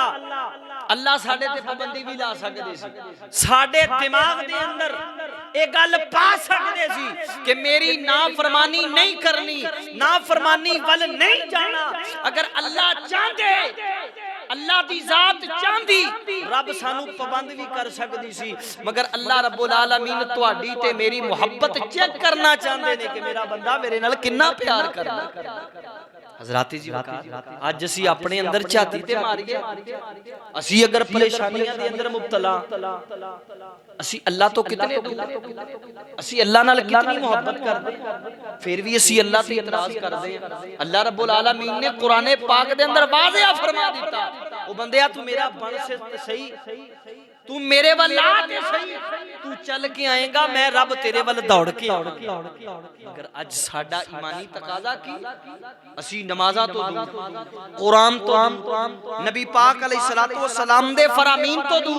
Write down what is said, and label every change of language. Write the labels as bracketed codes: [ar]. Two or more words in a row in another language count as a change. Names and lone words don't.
[pa] اللہ ساڈے تے پابندی بھی لا سکدے سی، ساڈے دماغ دے اندر یہ گل پا سکدے سی کہ میری نافرمانی نہیں کرنی، نافرمانی ول نہیں جانا. اگر اللہ چاہتے، اللہ دی ذات چاہتی، رب سانوں پابند بھی کر سکدی سی، مگر اللہ رب العالمین تہاڈی تے میری محبت چیک کرنا چاہتے نے کہ میرا بندہ میرے نال کتنا پیار کردا. حضرات جی اج اسیں اپنے اندر جھاتی تے ماریے، اسیں اگر پریشانیاں دے اندر مبتلا، اسیں اللہ توں کتنے دور، اسیں اللہ نال کتنی محبت کردے، فیر بھی اسیں اللہ تے اعتراض کردے ہیں. اللہ رب العالمین نے قرآن پاک دے اندر واضح فرما دتا، او بندیا تو میرا بن سے صحیح، تو میرے ول آ تے صحیح، تو چل کے آئے گا میں رب تیرے ول دوڑ کے آؤں گا. اگر آج ساڈا ایمانی تقاضا کی اسیں نمازاں توں دور، قرآن توں دور، نبی پاک [ar] अलैहिस्सलातु वस्सलाम [pa] دے فرامین توں دور.